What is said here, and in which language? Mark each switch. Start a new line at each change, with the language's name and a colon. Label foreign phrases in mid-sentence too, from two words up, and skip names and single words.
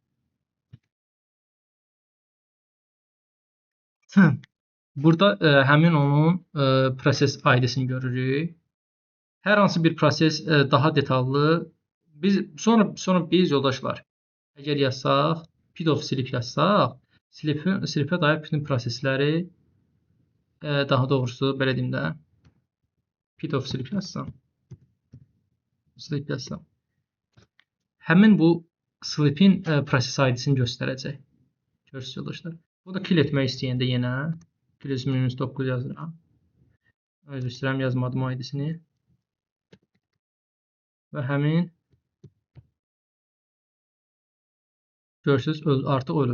Azerbaijani: Burada həmin onun proses ID-sini görürük. Hər hansı bir proses daha detallı sonra biz yoldaşlar əgər yazsaq,
English: pid of sleep
Azerbaijani: yazsaq, sleep'ə dair bütün prosesləri daha doğrusu belə deyim də
English: pid of sleep
Azerbaijani: yazsam. Həmin bu sleep'in proses ID-sini göstərəcək. Görürsünüz yoldaşlar. Bu da kill etmək istəyəndə yenə -9 yazıram. Özür istəyirəm, yazmadım ID-sini. Və həmin görürsünüz artıq ölüb.